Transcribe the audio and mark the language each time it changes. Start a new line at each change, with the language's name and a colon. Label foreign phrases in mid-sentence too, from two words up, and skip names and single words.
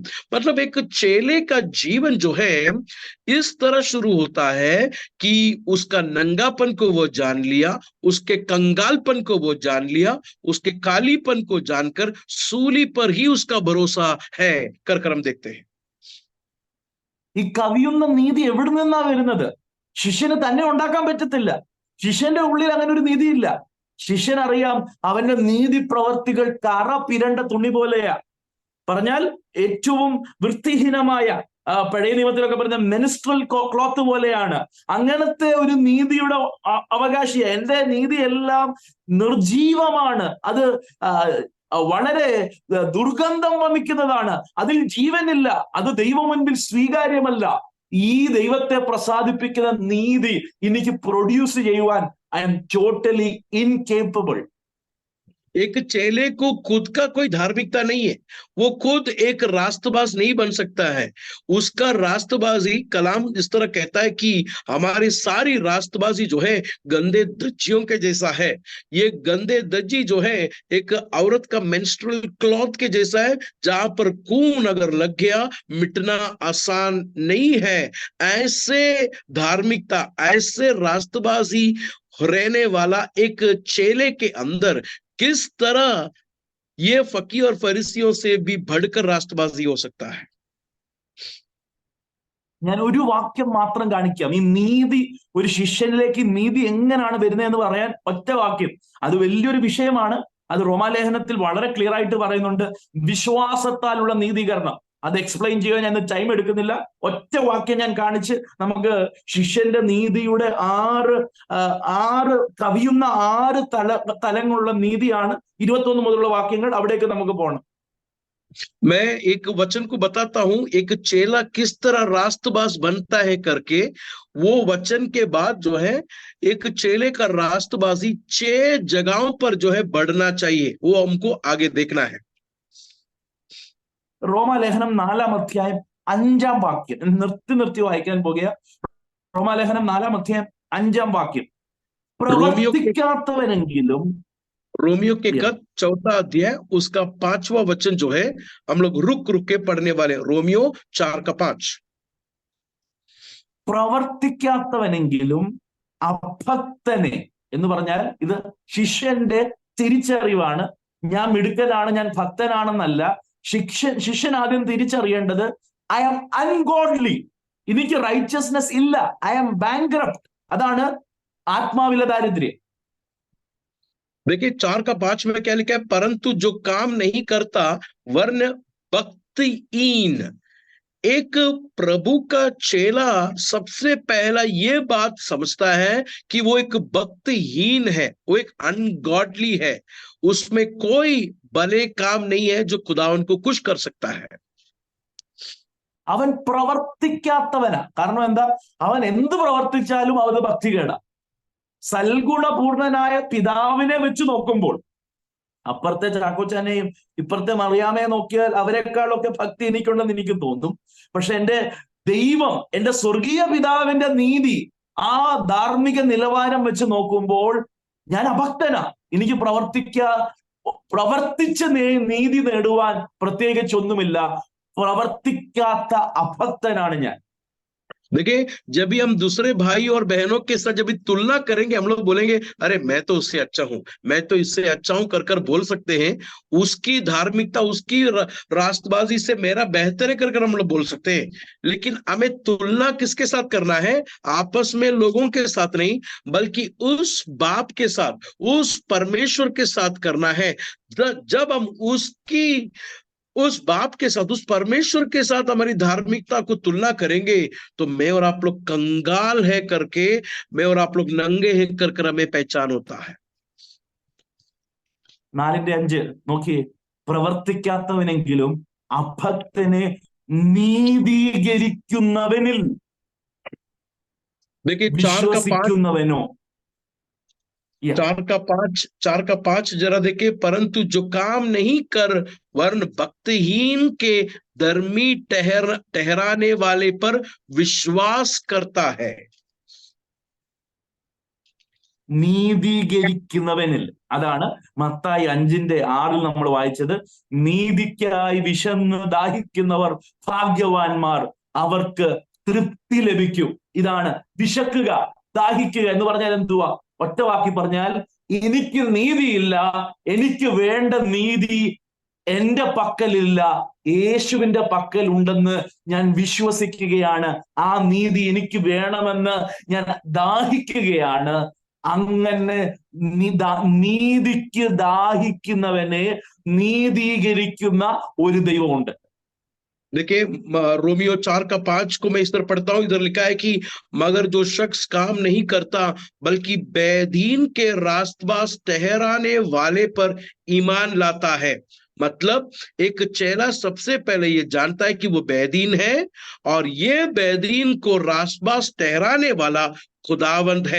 Hindi: मतलब एक चेले का जीवन जो है इस तरह शुरू होता है कि उसका नंगापन को वो जान लिया, उसके कंगालपन को वो जान लिया, उसके कालीपन को जानकर सूली पर ही उसका भरोसा है कर हम देखते हैं।
Malayalam: ഈ കവിയുന്ന നീതി എവിടെ നിന്നാ വരുന്നത്? ശിഷ്യന് തന്നെ ഉണ്ടാക്കാൻ പറ്റത്തില്ല. ശിഷ്യന്റെ ഉള്ളിൽ അങ്ങനെ ഒരു നീതിയില്ല. ശിഷ്യൻ അറിയാം അവന്റെ നീതി പ്രവർത്തികൾ കറ പിരണ്ട തുണി പോലെയാ. പറഞ്ഞാൽ ഏറ്റവും വൃത്തിഹീനമായ, പഴയ നിയമത്തിലൊക്കെ പറഞ്ഞ
English: menstrual cloth
Malayalam: പോലെയാണ്. അങ്ങനത്തെ ഒരു നീതിയുടെ അവകാശിയ. എന്റെ നീതി എല്ലാം നിർജീവമാണ്, അത് വളരെ ദുർഗന്ധം വമിക്കുന്നതാണ്, അതിൽ ജീവനില്ല, അത് ദൈവം മുൻപിൽ സ്വീകാര്യമല്ല. ഈ ദൈവത്തെ പ്രസാദിപ്പിക്കുന്ന നീതി എനിക്ക് പ്രൊഡ്യൂസ് ചെയ്യുവാൻ
English: I am totally incapable.
Hindi: एक चेले को खुद का कोई धार्मिकता नहीं है, वो खुद एक रास्तबाज नहीं बन सकता है। उसका रास्तबाजी कलाम इस तरह कहता है कि हमारी सारी रास्तबाजी जो है गंदे दज्जियों के जैसा है। ये गंदे दज्जी जो है एक औरत का
English: menstrual cloth
Hindi: के जैसा है, जहां पर खून अगर लग गया मिटना आसान नहीं है। ऐसे धार्मिकता, ऐसे रास्तबाजी रहने वाला एक चेले के अंदर किस तरह ये फकीर और फरीसियों से भी बढ़कर राष्ट्रबाजी हो सकता है।
Malayalam: ഞാൻ ഒരു വാക്യം മാത്രം കാണിക്കാം. ഈ നീതി, ഒരു ശിഷ്യനിലേക്ക് നീതി എങ്ങനെയാണ് വരുന്നതെന്ന് പറയാൻ ഒറ്റ വാക്യം. അത് വലിയൊരു വിഷയമാണ്. അത് റോമാലേഖനത്തിൽ വളരെ ക്ലിയർ ആയിട്ട് പറയുന്നുണ്ട്. വിശ്വാസത്താലുള്ള നീതീകരണം. അത് എക്സ്പ്ലെയിൻ ചെയ്യാൻ ഞാൻ ടൈം എടുക്കുന്നില്ല. ഒറ്റ വാക്യം ഞാൻ കാണിച്ച് നമുക്ക് ശിഷ്യന്റെ നീതിയുടെ ആറ് കവിയുന്ന 6 തലങ്ങളുള്ള നീതിയാണ് 21 മുതലുള്ള വാക്യങ്ങൾ. അവിടേക്ക് നമുക്ക് പോകണം.
Hindi: मैं एक वचन को बताता हूं, एक चेला किस तरह रास्तबाज बनता है करके। वो वचन के बाद जो है एक चेले का रास्तबाजी 6 जगहों पर जो है बढ़ना चाहिए, वो हमको आगे देखना है।
Malayalam: റോമാലേഖനം 4-ാം അധ്യായം 5-ാം വാക്യം നിർത്തി വായിക്കാൻ പോകുക. റോമാലേഖനം 4-ാം അധ്യായം 5-ാം വാക്യം. പ്രവർത്തിക്കാത്തവനെങ്കിലും,
Hindi: रोमियो के खत 4 अध्याय उसका 5वां वचन जो है हम लोग रुक के पढ़ने वाले। रोमियो 4:5।
Malayalam: പ്രവർത്തിക്കാത്തവനെങ്കിലും അഭക്തനെ എന്ന് പറഞ്ഞാൽ ഇത് ശിഷ്യന്റെ തിരിച്ചറിവാണ്. ഞാൻ മിടുക്കനാണ്, ഞാൻ ഭക്തനാണെന്നല്ല. ശിഷ്യൻ ആദ്യം തിരിച്ചറിയേണ്ടത്
English: I am ungodly,
Malayalam: എനിക്ക് റൈച്ചസ്നെസ് ഇല്ല,
English: I am bankrupt.
Malayalam: അതാണ് ആത്മാവിലെ ദാരിദ്ര്യം.
Hindi: देखिए 4:5 में क्या लिखा है, परंतु जो काम नहीं करता वर्ण भक्तिहीन। एक प्रभु का चेला सबसे पहला ये बात समझता है कि वो एक भक्तिहीन है, वो एक अनगॉडली है। उसमें कोई भले काम नहीं है जो खुदावन को खुश कर सकता है।
Malayalam: അവൻ പ്രവർത്തിക്കാത്തവനാ. കാരണം എന്താ? അവൻ എന്ത് പ്രവർത്തിച്ചാലും അത് ഭക്തികേടാ. സൽഗുണപൂർണനായ പിതാവിനെ വെച്ച് നോക്കുമ്പോൾ അപ്പുറത്തെ ചാക്കോച്ചാനെയും ഇപ്പുറത്തെ മറിയാമയെ നോക്കിയാൽ അവരെക്കാളൊക്കെ ഭക്തി എനിക്കുണ്ടെന്ന് എനിക്ക് തോന്നും. പക്ഷെ എന്റെ ദൈവം, എന്റെ സ്വർഗീയ പിതാവിന്റെ നീതി, ആ ധാർമ്മിക നിലവാരം വെച്ച് നോക്കുമ്പോൾ ഞാൻ അഭക്തനാ. എനിക്ക് പ്രവർത്തിച്ച് നീതി നേടുവാൻ പ്രത്യേകിച്ചൊന്നുമില്ല. പ്രവർത്തിക്കാത്ത അഭക്തനാണ് ഞാൻ.
Hindi: देखिए जब भी हम दूसरे भाई और बहनों के साथ जब तुलना करेंगे, हम लोग बोलेंगे अरे मैं तो उससे अच्छा हूं, मैं तो इससे अच्छा हूं कर बोल सकते हैं। उसकी धार्मिकता, उसकी राष्ट्रबाजी से मेरा बेहतर है कर हम लोग बोल सकते हैं। लेकिन हमें तुलना किसके साथ करना है? आपस में लोगों के साथ नहीं, बल्कि उस बाप के साथ, उस परमेश्वर के साथ करना है। जब हम उस बाप के साथ, उस परमेश्वर के साथ हमारी धार्मिकता को तुलना करेंगे तो मैं और आप लोग कंगाल है करके, मैं और आप लोग नंगे है कर हमें पहचान होता है।
Malayalam: 4:5 നോക്കിയേ. പ്രവർത്തിക്കാത്തവനെങ്കിലും അഭക്തനെ നീതീകരിക്കുന്നവനിൽ വിശ്വസിക്കുന്നവനോ.
Hindi: 4:5 जरा देखिए, परंतु जो काम नहीं कर वर्ण भक्तिहीन के धर्मी ठहराने वाले पर विश्वास करता है।
Malayalam: നീതീകരിക്കുന്നവനിൽ, അതാണ് മത്തായി 5:6 നമ്മൾ വായിച്ചത്. നീതിക്കായി വിശന്ന് ദാഹിക്കുന്നവർ ഭാഗ്യവാന്മാർ, അവർക്ക് തൃപ്തി ലഭിക്കും. ഇതാണ് വിശക്കുക, ദാഹിക്കുക എന്ന് പറഞ്ഞാൽ എന്തുവാ? ഒറ്റ വാക്കി പറഞ്ഞാൽ, എനിക്ക് നീതിയില്ല, എനിക്ക് വേണ്ട നീതി എന്റെ പക്കലില്ല, യേശുവിന്റെ പക്കൽ ഉണ്ടെന്ന് ഞാൻ വിശ്വസിക്കുകയാണ്. ആ നീതി എനിക്ക് വേണമെന്ന് ഞാൻ ദാഹിക്കുകയാണ്. അങ്ങനെ നീതിക്ക് ദാഹിക്കുന്നവനെ നീതീകരിക്കുന്ന ഒരു ദൈവമുണ്ട്.
Hindi: देखिए रोमियो 4:5 को मैं इस तरह पढ़ता हूं। इधर लिखा है कि मगर जो शख्स काम नहीं करता बल्कि बेदीन के रास्तबाज ठहराने वाले पर ईमान लाता है, मतलब एक चेला सबसे पहले ये जानता है कि वो बेदीन है, और ये बेदीन को रास्तबाज ठहराने वाला खुदावंद है।